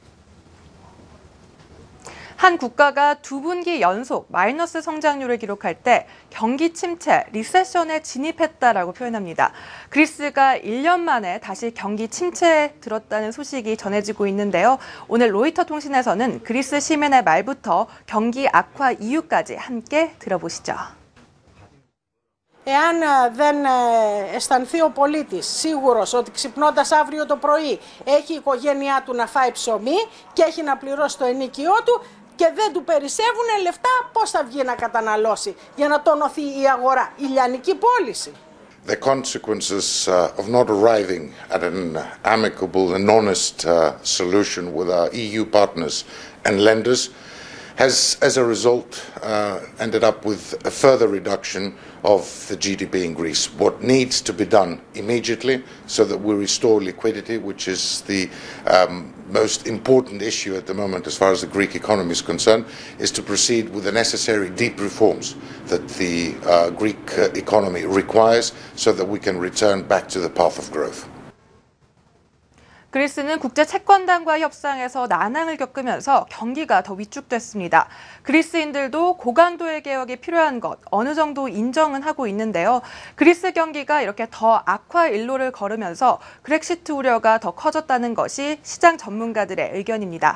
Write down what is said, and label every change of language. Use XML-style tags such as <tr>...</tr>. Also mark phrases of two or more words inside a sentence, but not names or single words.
<ko>한 국가가 두 분기 연속 마이너스 성장률을 기록할 때 경기 침체, 리세션에 진입했다라고 표현합니다. 그리스가 1년 만에 다시 경기 침체에 들었다는 소식이 전해지고 있는데요. 오늘 로이터 통신에서는 그리스 시민의 말부터 경기 악화 이유까지 함께 들어보시죠.</ko> <el>Εάν δεν αισθανθεί ο πολίτης σίγουρος ότι ξυπνώντας αύριο το πρωί έχει η οικογένειά του να φάει ψωμί και έχει να πληρώσει το ενοίκιό του και δεν του περισσεύουν λεφτά, πώς θα βγει να καταναλώσει για να τονωθεί η αγορά, η λιανική πώληση.</el> <en>The consequences of not arriving at an amicable and honest solution with our EU partners and lenders has, as a result, ended up with a further reduction of the GDP in Greece. What needs to be done immediately so that we restore liquidity, which is the most important issue at the moment as far as the Greek economy is concerned, is to proceed with the necessary deep reforms that the Greek economy requires so that we can return back to the path of growth.</en> <ko>그리스는 국제 채권단과 협상에서 난항을 겪으면서 경기가 더 위축됐습니다. 그리스인들도 고강도의 개혁이 필요한 것 어느 정도 인정은 하고 있는데요. 그리스 경기가 이렇게 더 악화 일로를 걸으면서 브렉시트 우려가 더 커졌다는 것이 시장 전문가들의 의견입니다.</ko>